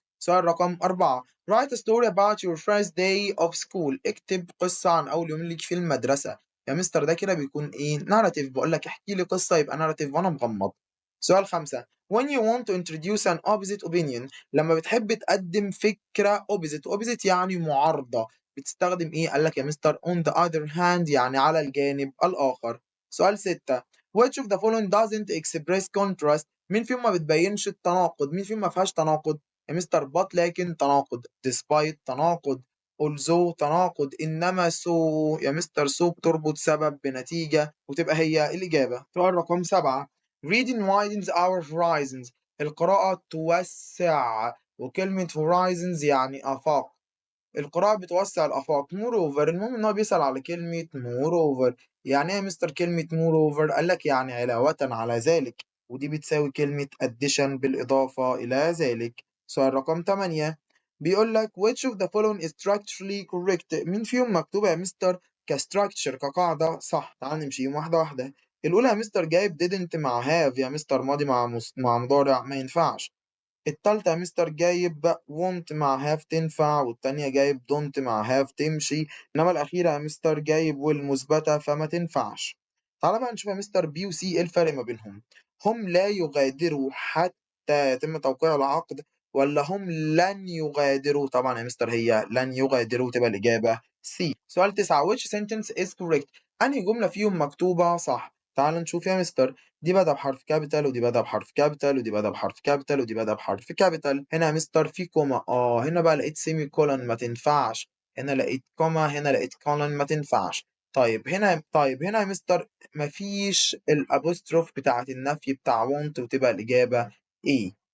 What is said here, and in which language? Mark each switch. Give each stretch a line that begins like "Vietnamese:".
Arabic: سؤال رقم 4
English: write a story about your first day of school.
Arabic: اكتب قصة عن أول يوم ليك في المدرسة. يا مستر ده كده بيكون ايه ناراتيف، بقول لك احكي لي قصه يبقى ناراتيف وانا مغمض. سؤال 5
English: when you want to introduce an opposite opinion.
Arabic: لما بتحب تقدم فكره opposite يعني معارضه، بتستخدم ايه؟ قال لك يا مستر
English: on the other hand
Arabic: يعني على الجانب الاخر. سؤال 6
English: which of the following doesn't express contrast.
Arabic: مين فيهم ما بتبينش التناقض؟ مين فيهم ما فيهاش تناقض؟ يا مستر but لكن تناقض، despite تناقض، although تناقض، إنما so يا مستر so بتربط سبب بنتيجة وتبقى هي الإجابة. سؤال رقم 7
English: reading widens our horizons.
Arabic: القراءة توسع، وكلمة horizons يعني آفاق. القراءة بتوسع الآفاق. moreover المهم إن هو بيسأل على كلمة moreover. يعني إيه يا مستر كلمة moreover؟ قال لك يعني علاوة على ذلك، ودي بتساوي كلمة addition بالإضافة إلى ذلك. سؤال رقم 8 بيقول لك
English: which of the following is structurally correct.
Arabic: مين فيهم مكتوبة يا مستر كstructure كقاعدة صح؟ تعال نمشيهم واحدة واحدة. الأولى يا مستر جايب didn't مع have يا مستر ماضي مع مضارع ما ينفعش. التالتة يا مستر جايب want مع have تنفع، والتانية جايب don't مع have تمشي، إنما الأخيرة يا مستر جايب will مثبتة فما تنفعش. تعالى بقى نشوف يا مستر B و C إيه الفرق ما بينهم. هم لا يغادروا حتى يتم توقيع العقد، ولا هم لن يغادروا؟ طبعا يا مستر هي لن يغادروا تبقى الإجابة C. سؤال 9
English: which sentence is correct.
Arabic: أنهي جملة فيهم مكتوبة صح؟ تعال نشوف يا مستر. دي بدأ بحرف كابيتال، ودي بدأ بحرف كابيتال، ودي بدأ بحرف كابيتال، ودي بدأ بحرف كابيتال. هنا يا مستر في كوما، هنا بقى لقيت سيمي كولون ما تنفعش، هنا لقيت كوما، هنا لقيت كولون ما تنفعش. طيب هنا يا مستر مفيش الابوستروف بتاعت النفي بتاع want وتبقى الإجابة ايه.